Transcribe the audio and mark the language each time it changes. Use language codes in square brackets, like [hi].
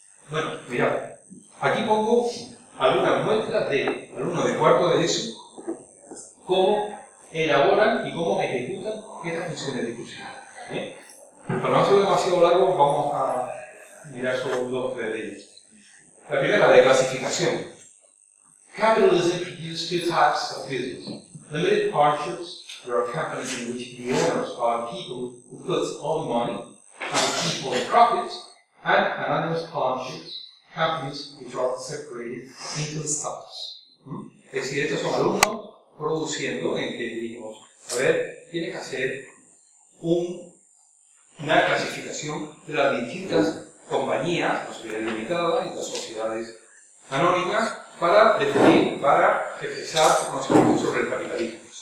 [es] Bueno, mirad, aquí pongo algunas muestras de alumnos de cuarto de ESO, cómo elaboran y cómo ejecutan estas funciones discursivas. Para no hacerlo demasiado largo, vamos a mirar solo dos de ellas. La primera, de clasificación. [en] Capitalism produced two types of business. Limited partnerships, there are companies in which the owners are people who put all the money and keep all the profits, and anonymous partnerships, companies which are separated into stocks. [es] Es decir, estos son alumnos produciendo en que dijimos, a ver, tienes que hacer una clasificación de las distintas compañías, las sociedades limitadas y las sociedades anónimas, para definir, para expresar conocimientos sobre el capitalismo.